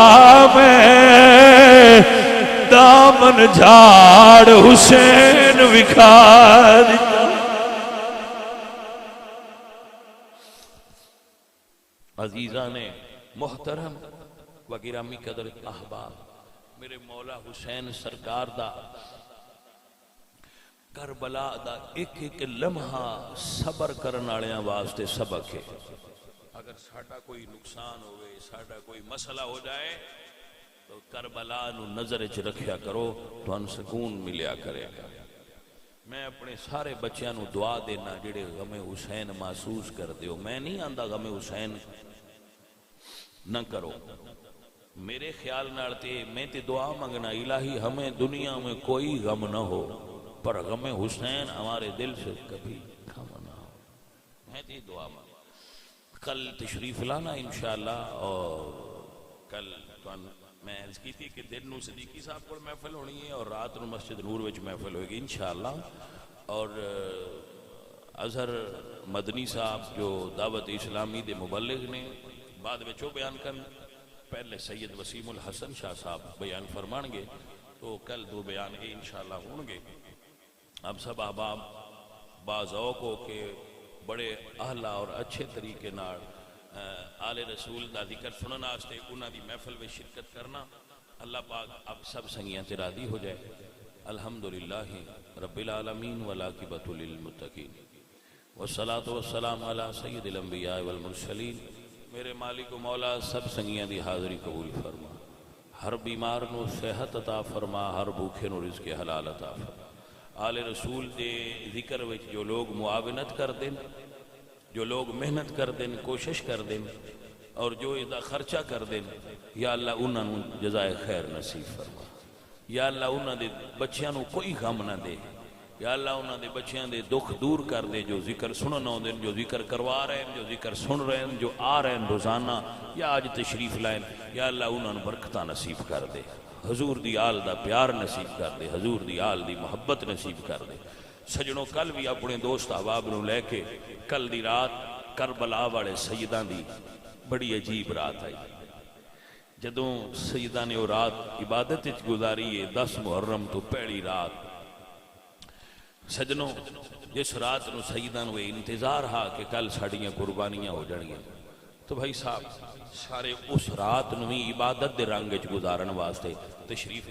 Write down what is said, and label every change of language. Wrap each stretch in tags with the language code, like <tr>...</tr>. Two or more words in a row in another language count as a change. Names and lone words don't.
<pa>میں دامن جھاڑ حسین وکھا دیتا عزیزان محترم و گرامی قدر احباب میرے مولا حسین سرکار دا کربلا دا ایک ایک لمحہ صبر کرنے والے واسطے سبق ہے اگر ساڈا کوئی نقصان ہوئے ساڈا کوئی مسئلہ ہو جائے تو کربلا نو نظر وچ رکھیا کرو تھانوں سکون ملیا کرے گا میں اپنے سارے بچیاں نو دعا دینا جڑے غم حسین محسوس کر دیو میں نہیں آندا غم حسین نہ کرو میرے خیال نال تے میں تے دعا منگنا</pa> <ur>الہی ہمیں دنیا میں کوئی غم نہ ہو پر غم حسین ہمارے دل سے کبھی کم نہ ہو</ur> <pa>میں تے دعا منگنا</pa> <ur>کل تشریف لانا انشاءاللہ اور کل میں عرض کی تھی کہ دن نو صدیقی صاحب کو محفل ہونی ہے اور رات نو مسجد نور وچ محفل ہوئے گی انشاءاللہ اور</ur> <pa>اظہر مدنی صاحب جو دعوت اسلامی دے مبلغ نے بعد میں چو بیان کرن، پہلے سید وسیم الحسن شاہ صاحب بیان فرمان گے،</pa> <ur>تو کل دو بیان یہ انشاءاللہ ہوں گے۔</ur> <pa>اب سب احباب باذوق ہو کے بڑے اہلا اور اچھے طریقے نال آل رسول دا ذکر سنن واسطے انہاں دی محفل میں شرکت کرنا، اللہ پاک اب سب سنگیاں تے راضی ہو جائے۔</pa> <ar>الحمدللہ رب العالمین والعاقبۃ للمتقین والصلاۃ والسلام علی سید الانبیاء والمرسلین۔</ar> <pa>میرے مالک و مولا سب سنگیاں دی حاضری قبول فرما، ہر بیمار نو صحت عطا فرما، ہر بھوکے نو رزق حلال عطا فرما۔ آل رسول دے ذکر وچ جو لوگ معاونت کر دیں، جو لوگ محنت کر دیں، کوشش کر دیں اور جو ادا خرچہ کر دیں، یا اللہ انہاں نو جزائے خیر نصیب فرما۔ یا اللہ انہاں دے بچیاں نو کوئی غم نہ دے، یا اللہ انہاں دے بچیاں دے دکھ دور کر دے، جو ذکر سنن آؤندے، جو ذکر کروا رہے ہیں، جو ذکر سن رہے ہیں، جو آ رہے ہیں روزانہ یا آج تشریف لائیں، یا اللہ انہاں نو برکتاں نصیب کر دے، حضور دی آل دا پیار نصیب کر دے، حضور دی آل دی محبت نصیب کر دے۔ سجنوں کل بھی اپنے دوست احباب نو لے کے کل دی رات کربلا والے سیداں دی بڑی عجیب رات آئی۔ جدوں سیداں نے وہ رات عبادت وچ گزاری ہے، 10 محرم تو پہلی رات، سجنوں جس رات نو سیداں نو انتظار ہا کہ کل ساڑیاں قربانیاں ہو جانگیاں، تو بھائی صاحب سارے اس رات نو ہی عبادت دے رنگ وچ گزارن واسطے تشریف لیانا۔</pa>